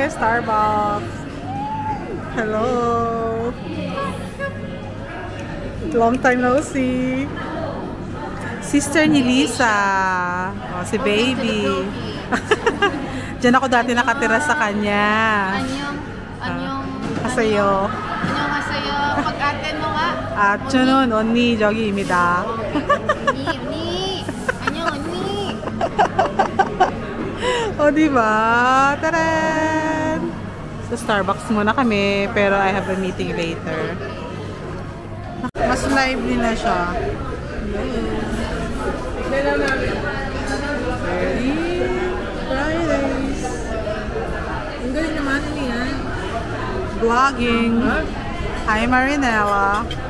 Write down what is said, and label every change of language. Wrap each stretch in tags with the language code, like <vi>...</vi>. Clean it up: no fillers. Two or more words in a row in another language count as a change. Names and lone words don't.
<en>Starbucks. Hello. Long time no see.</en> <tl>Sister ni Lisa. Oh, si baby. Diyan ako dati nakatira sa kanya.</tl> <ko>Anyong Hasayo.</ko> <tl>pag-aten mo nga. At yun,</tl> <ko>언니 저기입니다. 언니.</ko> <tl>O, diba? Taran! Sa Starbucks muna kami, pero</tl> <en>I have a meeting later.</en> <tl>Mas lively na siya.</tl> <en>Very Fridays.</en> <tl>Ang galing naman niya.</tl> <en>Vlogging. Hi, Marinella.</en>